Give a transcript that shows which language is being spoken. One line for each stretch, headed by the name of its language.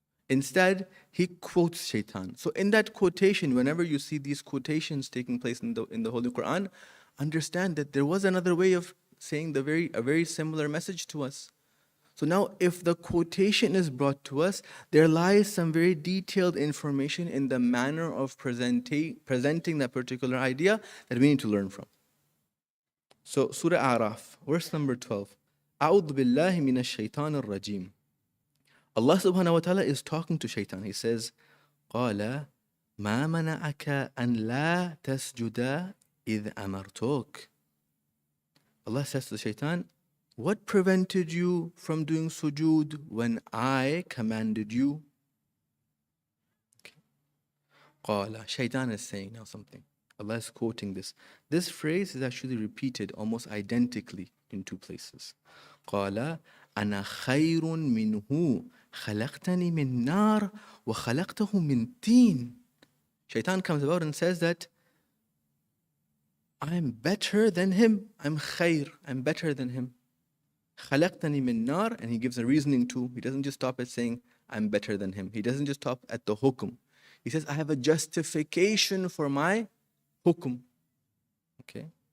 English: Instead, he quotes shaitan. So in that quotation, whenever you see these quotations taking place in the Holy Quran, understand that there was another way of saying a very similar message to us. So now, if the quotation is brought to us, there lies some very detailed information in the manner of presenting that particular idea that we need to learn from. So, Surah A'raf, verse number 12.
Arabic: أعوذ بالله من الشيطان الرجيم.
English: Allah subhanahu wa ta'ala is talking to shaitan. He says,
Arabic: قال ما منعك أن لا تسجد إذ أمرتك.
English: Allah says to shaitan, what prevented you from doing sujood when I commanded you? Okay. قال, shaitan is saying now something. Allah is quoting this. This phrase is actually repeated almost identically in two places.
Arabic: قال أنا خير منه خلقتني من نار وخلقته من طين.
English: Shaitan comes about and says that I'm better than him. I'm khair. I'm better than him.
Arabic: خلقتني من نار,
English: and he gives a reasoning too. He doesn't just stop at saying I'm better than him. He doesn't just stop at the hukum. He says I have a justification for my hukum. Okay.